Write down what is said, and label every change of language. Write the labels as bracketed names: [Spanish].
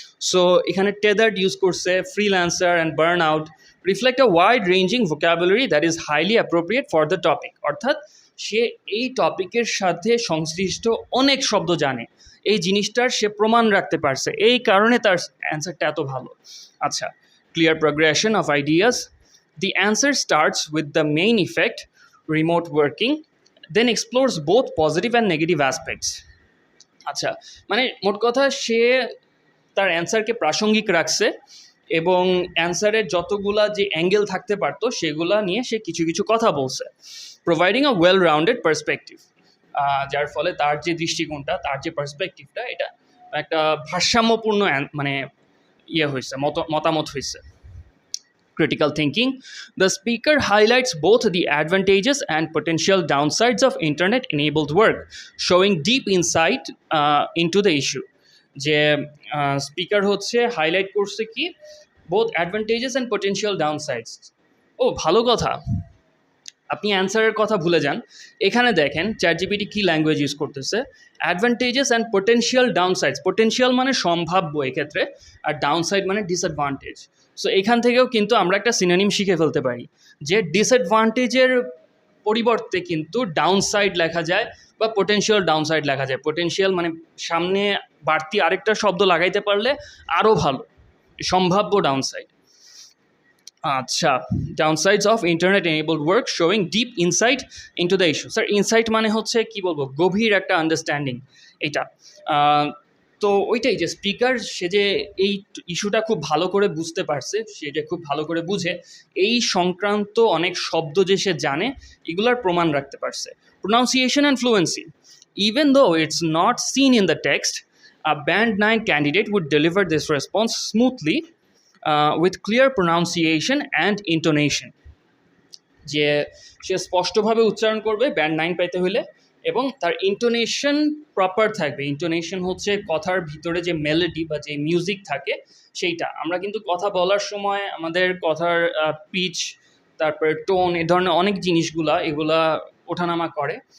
[Bangla] So এখানে টেদার্ড use করছে, [English] freelancer and burn out reflect a wide ranging vocabulary that is highly appropriate for the topic, অর্থাৎ [Bangla] সে এই টপিকের সাথে সংশ্লিষ্ট অনেক শব্দ জানে, এই জিনিসটার সে প্রমাণ রাখতে পারছে, এই কারণে তার অ্যান্সারটা এত ভালো। [English] আচ্ছা, clear progression of ideas, the answer starts with the main effect, remote working, then explores both positive and negative aspects. [Bangla] আচ্ছা, মানে মোট কথা সে তার অ্যান্সারকে প্রাসঙ্গিক রাখছে এবং অ্যান্সারের যতগুলা যে অ্যাঙ্গেল থাকতে পারতো সেগুলা নিয়ে সে কিছু কিছু কথা বলছে, [English] providing a well rounded perspective, [Bangla] যার ফলে তার যে দৃষ্টিকোণটা, তার যে পার্সপেক্টিভটা, এটা একটা ভারসাম্যপূর্ণ মানে হয়েছে, মতামত হয়েছে। [English] Critical thinking, the speaker highlights both the advantages and potential downsides of internet enabled work, showing deep insight into the issue. [Bangla] যে স্পিকার হচ্ছে হাইলাইট করছে কি [English] both advantages and potential downsides. [Bangla] ও ভালো কথা, আপনি অ্যান্সারের কথা ভুলে যান, এখানে দেখেন চ্যাটজিপিটি কি ল্যাঙ্গুয়েজ ইউজ করতেছে, অ্যাডভান্টেজেস অ্যান্ড পোটেনশিয়াল ডাউনসাইডস, পোটেনশিয়াল মানে সম্ভাব্য এক্ষেত্রে, আর ডাউনসাইড মানে ডিসঅ্যাডভান্টেজ। সো এখান থেকেও কিন্তু আমরা একটা সিনোনিম শিখে ফেলতে পারি যে ডিসঅ্যাডভান্টেজের পরিবর্তে কিন্তু ডাউনসাইড লেখা যায় বা পোটেনশিয়াল ডাউনসাইড লেখা যায়। পোটেনশিয়াল মানে সামনে বাড়তি আরেকটা শব্দ লাগাইতে পারলে আরও ভালো, সম্ভাব্য ডাউনসাইড। [English] আচ্ছা, downsides of internet enabled work showing deep insight into the issue. [Bangla] Sir insight মানে হচ্ছে কি বলবো, গভীর একটা আন্ডারস্ট্যান্ডিং এটা। তো ওইটাই যে স্পিকার সে যে এই ইস্যুটা খুব ভালো করে বুঝতে পারছে, সে যে খুব ভালো করে বুঝে এই সংক্রান্ত অনেক শব্দ যে সে জানে, এগুলার প্রমাণ রাখতে পারছে। [English] Pronunciation and fluency, even though it's not seen in the text, a band 9 candidate would deliver this response smoothly with clear pronunciation and intonation. [Bangla] যে সে স্পষ্টভাবে উচ্চারণ করবে ব্যান্ড 9 পাইতে হলে, এবং তার ইন্টোনেশন প্রপার থাকবে। ইন্টোনেশন হচ্ছে কথার ভিতরে যে মেলোডি বা যে মিউজিক থাকে সেইটা। আমরা কিন্তু কথা বলার সময় আমাদের কথার পিচ, তারপরে টোন, এ ধরনের অনেক জিনিসগুলা এগুলা ওঠানামা করে।